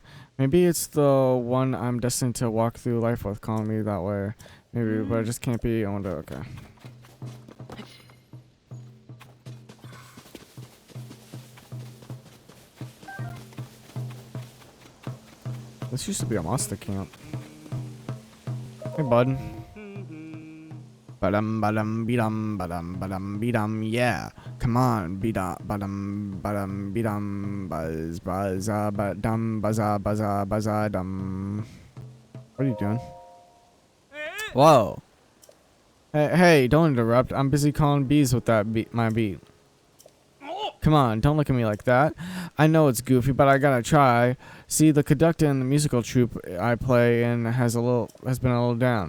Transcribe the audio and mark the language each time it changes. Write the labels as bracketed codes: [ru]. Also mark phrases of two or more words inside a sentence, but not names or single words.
[en] Maybe it's the one I'm destined to walk through life with, calling me that way. Maybe, but it just can't be. I wonder. Okay. This used to be a monster camp. Hey, bud. Badum badum beedum badum badum beedum, yeah. Come on, beedum badum badum beedum buzz buzz badum buzza buzza buzza dum. What are you doing? Whoa. Hey, don't interrupt. I'm busy calling bees with that my beat. Come on, don't look at me like that. I know it's goofy, but I gotta try. See, the conductor in the musical troupe I play in has been a little down.